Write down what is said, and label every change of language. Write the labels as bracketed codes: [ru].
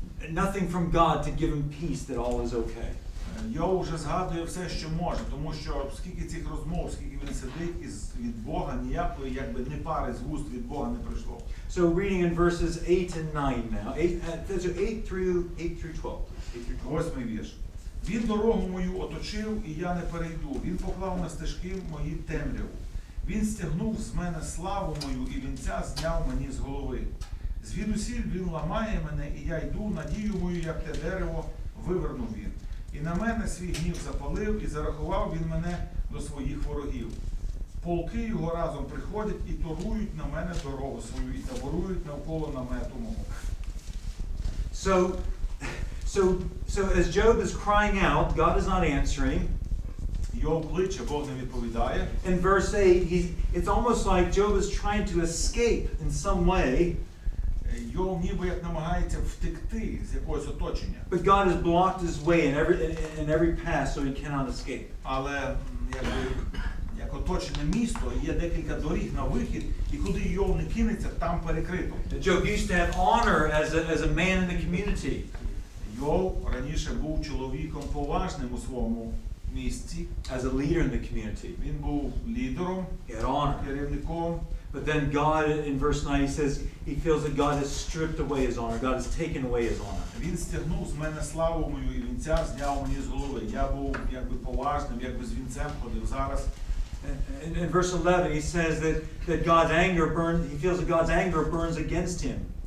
[en] nothing from God to give him peace that all is okay. [uk] Йов вже згадує все, що може, тому що скільки цих розмов, скільки він сидить від Бога, ніякої якби не пари з вуст від Бога не прийшло. [en] So reading in verses 8 and 9 now. 8 through 12. [uk] 8-й вірш. Він дорогу мою оточив, і я не перейду. Він поклав на стежки мої темряву. Він стягнув з мене славу мою, і вінця зняв мені з голови. Звідусіль він ламає мене, і я йду, надію мою, як те дерево, вивернув він. І на мене свій гнів запалив, і зарахував він мене до своїх ворогів. Полки його разом приходять і торують на мене дорогу свою, і таборують навколо намету мого. [en] So as Job is crying out, God is not answering. [uk] Йов кличе, Бог не відповідає. [en] In verse 8, it's almost like Job is trying to escape in some way. [uk] Йов ніби як намагається втекти з якогось оточення. [en] But God has blocked his way in every path so he cannot escape. [uk] Але як оточене місто, є декілька доріг на вихід, і куди Йов не кинеться, там перекрито. [en] Job used to have honor as a man in the community. [uk] Йов раніше був чоловіком поважним у своєму місці. [en] As a leader in the community. [uk] Він був лідером, [en] He had honor. [uk] керівником. [en] But then God, in verse 9, he says he feels that God has stripped away his honor. God has taken away his honor. [uk] Він стягнув з мене славу мою, і вінця зняв мені з голови. Я був якби поважним, якби з вінцем ходив. Зараз [en] In verse 11, he says that God's anger burns, he feels that God's anger burns against him.